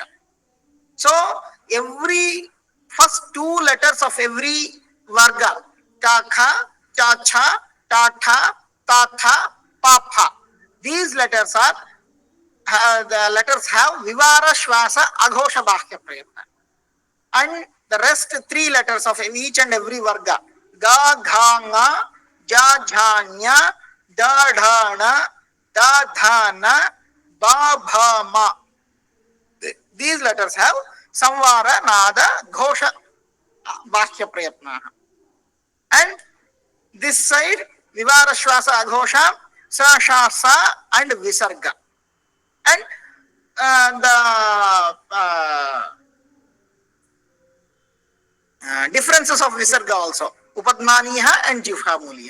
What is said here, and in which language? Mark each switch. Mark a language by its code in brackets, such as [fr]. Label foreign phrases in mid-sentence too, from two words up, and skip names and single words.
[en] So every first 2 letters of every varga, [sa] कख, चछ, टठ, तथ, पफ, [en] these letters are the letters have [sa] विवार, श्वास, अघोष बाह्य प्रयत्न. [en] And the rest 3 letters of each and every varga, [sa] ग, घ, ङ, ज, झ, ञ, ड, ढ, ण, द, ध, न, ब, भ, म. [en] These letters have [sa] संवार, नाद, घोष, बाह्य प्रयत्न. [en] And this side, [sa] विवार, श्वास, अघोष, स, श, ष, [en] and Visarga. And the differences of Visarga also, Upadmaniya and Jihvamuliya.